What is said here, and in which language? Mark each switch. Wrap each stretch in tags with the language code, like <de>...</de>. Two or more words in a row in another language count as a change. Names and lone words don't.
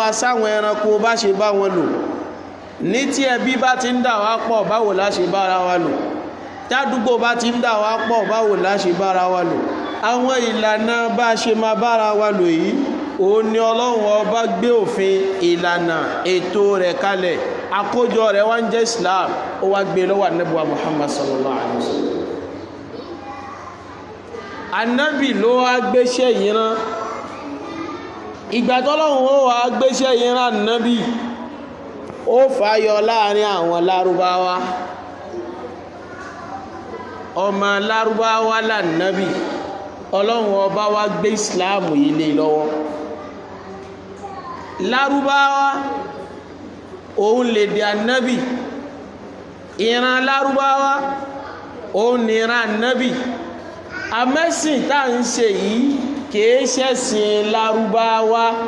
<yo>sáwọn ẹranko bá ṣe bá wọn lò ní tí ẹbí bá ti ń dà wá pọ̀ báwo la ṣe bára wa lò tádùgbò bá ti ń dà wá pọ̀ báwo la ṣe bára wa lò àwọn ìlànà bá ṣe máa bára wa lò yìí òun ni ọlọ́run ọba gbé òfin ìlànà ètò rẹ̀ kalẹ̀ àkójọ rẹ̀ wá ń jẹ́ Islam ó wá gbé lọ́wọ́ Ànábì wa Muhammad</yo> <ar>صلى الله عليه وسلم.</ar> <yo>Ànábì ló wá gbéṣẹ́ yìí rán ìgbà tọ́lọ́run ó wá gbéṣẹ́ yìí rán nábì ó fàyọ láàrin àwọn lárúbáwá ọmọ lárúbáwá lànàbì ọlọ́run ọba wá gbé ìsìláàmù yìí lé lọ́wọ́ lárúbáwá òun lè dé ànábì ìran lárúbáwá òun ní ìran ànábì amẹ́sìn tá ń ṣe yìí kìí ṣẹ̀sìn lárúbáwá</yo>